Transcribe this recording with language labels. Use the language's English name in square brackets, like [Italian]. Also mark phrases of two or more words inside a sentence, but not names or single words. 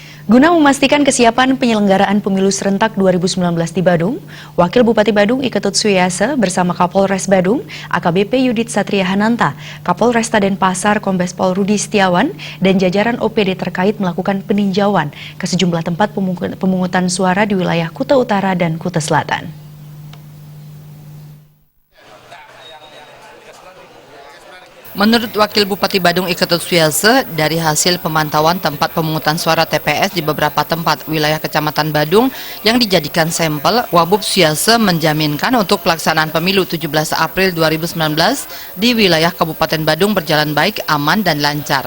[Indonesian] Guna memastikan kesiapan penyelenggaraan pemilu serentak 2019 di Badung, Wakil Bupati Badung Iketut Suyase bersama Kapolres Badung, AKBP Yudit Satria Hananta, Kapolresta Denpasar Kombes Pol Rudi Setiawan, dan jajaran OPD terkait melakukan peninjauan ke sejumlah tempat pemungutan suara di wilayah Kuta Utara dan Kuta Selatan. Menurut Wakil Bupati Badung Iketut Suyase, dari hasil pemantauan tempat pemungutan suara TPS di beberapa tempat wilayah Kecamatan Badung yang dijadikan sampel, Wabub Suyase menjaminkan untuk pelaksanaan pemilu 17 April 2019 di wilayah Kabupaten Badung berjalan baik, aman, dan lancar.